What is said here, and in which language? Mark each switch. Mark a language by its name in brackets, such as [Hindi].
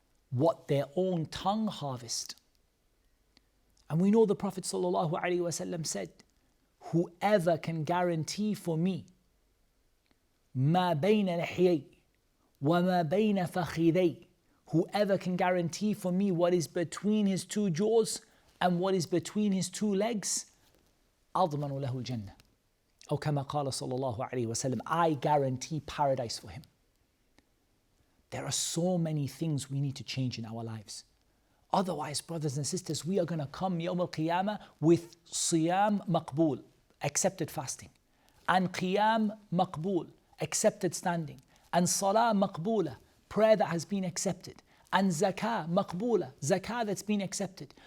[English] What their own tongue harvest. And we know the Prophet ﷺ said, whoever can guarantee for me [Arabic] مَا بَيْنَ لَحْيَيْ وَمَا بَيْنَ فَخِذَيْ, [English] whoever can guarantee for me what is between his two jaws and what is between his two legs, [Arabic] أَضْمَنُ لَهُ الْجَنَّةِ. أو كما قال صلى الله عليه وسلم, [English] I guarantee paradise for him. There are so many things we need to change in our lives. Otherwise, brothers and sisters, we are going to come Yawm al-Qiyamah with Siyam Maqbool, accepted fasting, and Qiyam Maqbool, accepted standing, and Salah Maqboola, prayer that has been accepted, and Zakah Maqboola, Zakah that's been accepted.